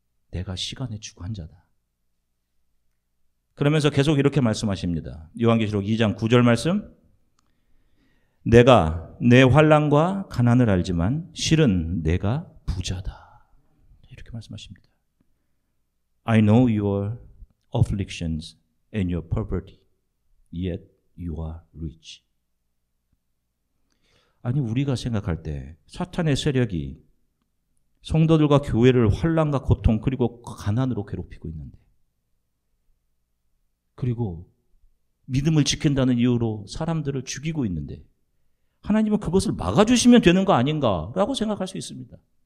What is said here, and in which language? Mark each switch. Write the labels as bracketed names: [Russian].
[Korean] 내가 시간의 주관자다. 그러면서 계속 이렇게 말씀하십니다. 요한계시록 2장 9절 말씀. 내가 내 환난과 가난을 알지만 실은 내가 부자다. 이렇게 말씀하십니다. [English] I know your afflictions and your poverty, yet you are rich. [Korean] 아니 우리가 생각할 때 사탄의 세력이 성도들과 교회를 환난과 고통 그리고 가난으로 괴롭히고 있는데 그리고 믿음을 지킨다는 이유로 사람들을 죽이고 있는데 하나님은 그것을 막아주시면 되는 거 아닌가라고 생각할 수 있습니다.